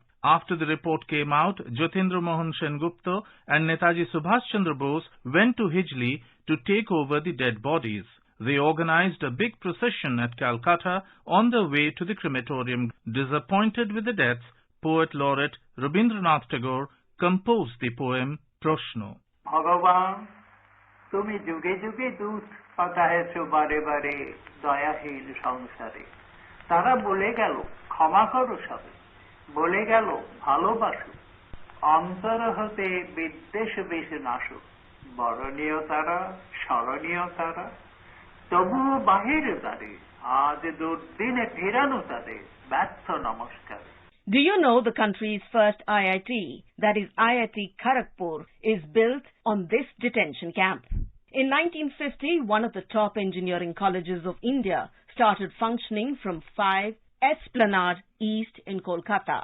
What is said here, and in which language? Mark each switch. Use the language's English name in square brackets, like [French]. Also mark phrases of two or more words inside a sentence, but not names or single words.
[English] After the report came out, Jyotindra Mohan Sengupta and Netaji Subhash Chandra Bose went to Hajjali to take over the dead bodies. They organized a big procession at Calcutta on their way to the crematorium. Disappointed with the deaths, poet laureate Rabindranath Tagore composed the poem Proshno. [Bangla] ভগবান, তুমি যুগে যুগে দূত পাঠায়েছ বারে বারে দয়াহীন সংসারে. তারা বলে গেল ক্ষমা করো সবে. বলে গেল ভালোবাসো অন্তর হতে বিদ্বেষ বেশে নাশো বরণীয় তারা স্মরণীয় তারা তবুও বাহিরে তারে আজ দুর্দিনে ফেরানো তাদের ব্যর্থ নমস্কার. [English] Do you know the country's first IIT, that is IIT Kharagpur, is built on this detention camp? In 1950, one of the top engineering colleges of India started functioning from 5 Esplanade East in Kolkata.